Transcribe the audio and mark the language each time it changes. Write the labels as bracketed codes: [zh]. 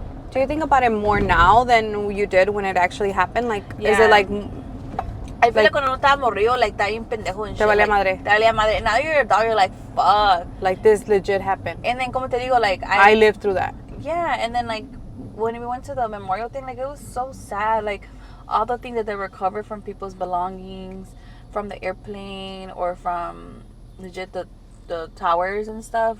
[en] do you think about it more now than you did when it actually happened? Like, yeah. Is it like... I feel like [es] cuando no estaba morrido, like, estaba bien pendejo [en] and shit. [es] Te valía madre. Te valía madre. [en] Now you're a dog, you're like, fuck. Like, this legit happened. And then, [es] como te digo, [en] like... I lived through that. Yeah, and then, like, when we went to the memorial thing, like, it was so sad. Like, all the things that they recovered from people's belongings, from the airplane, or from, legit, the towers and stuff.